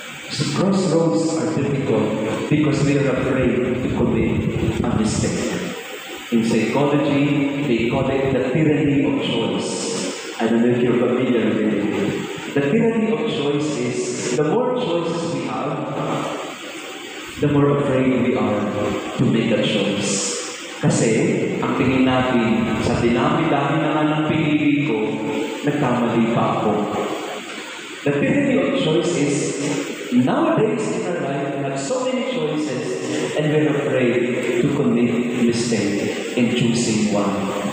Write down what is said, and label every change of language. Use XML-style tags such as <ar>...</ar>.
<en>So crossroads are difficult because we are afraid to commit a mistake. In psychology, they call it the tyranny of choice. I don't know if you're familiar with it. The tyranny of choice is the more choices we have, the more afraid we are to make a choice.</en> <tl>Kasi, ang tingin natin, sa dinami-dami naman ng pinili ko, nagkamali pa ako.</tl> <en>The tyranny of choice is, nowadays in our life, we have so many choices, and we're afraid to commit mistake in choosing one.</en>